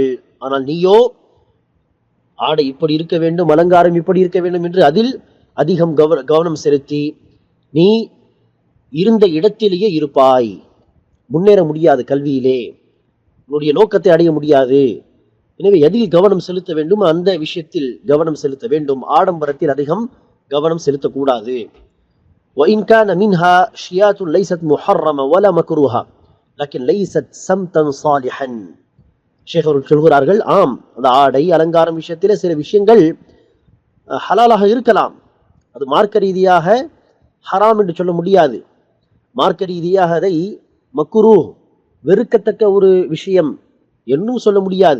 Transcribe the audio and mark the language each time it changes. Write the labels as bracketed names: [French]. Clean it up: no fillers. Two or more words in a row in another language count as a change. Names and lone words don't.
[Tamil] ஆனால் நீயோ ஆடை இப்படி இருக்க வேண்டும், அலங்காரம் இப்படி இருக்க வேண்டும் என்று அதில் அதிகம் கவனம் செலுத்தி நீ இருந்த இடத்திலேயே இருப்பாய், முன்னேற முடியாது, கல்வியிலே உன்னுடைய நோக்கத்தை அடைய முடியாது. எனவே எதில் கவனம் செலுத்த வேண்டும், அந்த விஷயத்தில் கவனம் செலுத்த வேண்டும். ஆடம்பரத்தில் அதிகம் கவனம் செலுத்தக்கூடாது. [Arabic] وإن كان منها شيات ليست محرمة ولا مكروهة لكن ليست سمتا صالحا. [Tamil] ஷேக் அவர்கள் சொல்கிறார்கள், ஆம், அந்த ஆடை அலங்காரம் விஷயத்திலே சில விஷயங்கள் ஹலாலாக இருக்கலாம், அது மார்க்க ரீதியாக ஹராம் என்று சொல்ல முடியாது. மார்க்க ரீதியாக அதை மக்ரூ, வெறுக்கத்தக்க ஒரு விஷயம் என்னும் சொல்ல முடியாது.